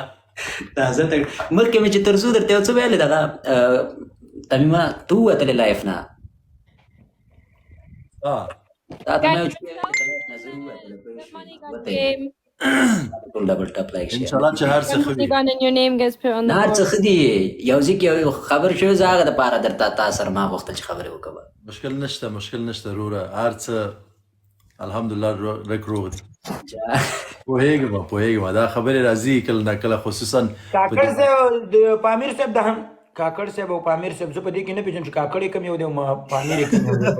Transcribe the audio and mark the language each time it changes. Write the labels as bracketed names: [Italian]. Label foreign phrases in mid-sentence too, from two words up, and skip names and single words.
[Pashto] تازه مخکې مې چې تر څو درته یو څه ویلې دغه تمیمه ته ووتلې لایف نه تا ته مې چې ټول [English] double tap like [Pashto] شي انشاءالله چې هر څه ښه وي [English] And your name gets put on the [Pashto] هر څه [English] board. [Pashto] ښه دي یو ځای کې یو خبر شوی زه هغه دپاره درته تا سره ما غوښتل چې خبرې وکړم مشکل نشته وروره هر څه الحمدلله رک روغ دي پوهېږم دا خبرې راځي کله نه کله خصوصا کاکړ صاحب د پامیر صاحب د هم کاکړ صاحب او پامیر صاحب زه په دې کې نه پېژنم چې کاکړ یې کم یو دی او پامیر یې کم یو دی